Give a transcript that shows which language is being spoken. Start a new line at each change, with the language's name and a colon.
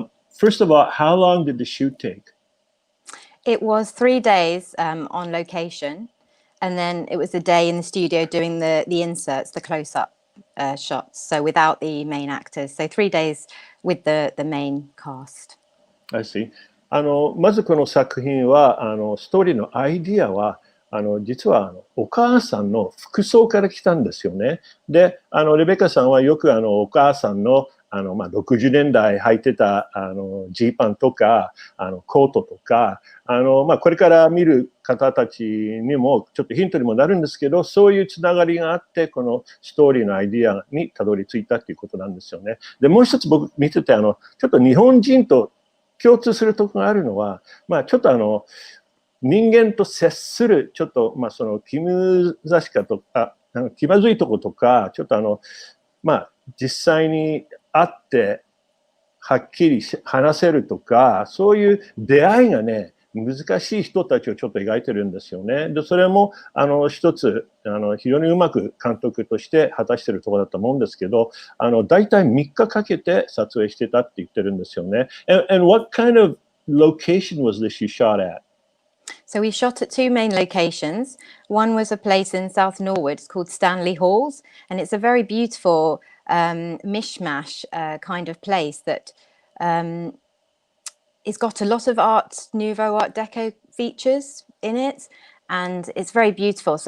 English: First of all, how long did the shoot take? It was 3 days on location, and then it was a day in the studio doing the inserts, the close-up shots, so without the main actors. So 3 days with the main cast. I see.
Japanese: まずこの作品はストーリーのアイディアは実はお母さんの服装から来たんですよね。でレベカさんはよくお母さんの60年代履いてたジーパンとかコートとかこれから見る方たちにもちょっとヒントにもなるんですけど、そういうつながりがあってこのストーリーのアイディアにたどり着いたっていうことなんですよね。でもう一つ僕見ててちょっと日本人と共通するところがあるのは、ちょっと人間と接するちょっとその気難しかとか気まずいところとか、ちょっと実際に会ってはっきり話せるとか、そういう出会いがね難しい人たちをちょっと描いてるんですよね。でそれも一つ非常にうまく監督として果たしてるところだと思うんですけど、だいたい3日かけて撮影してたって言ってるんですよね。
English: And what kind of location was this you shot at? So we shot at 2 main locations. One was a place in South Norwood. It's called Stanley Halls, and it's a very beautiful mishmash kind of place that it's got a lot of Art Nouveau, Art Deco features in it, and it's very beautiful.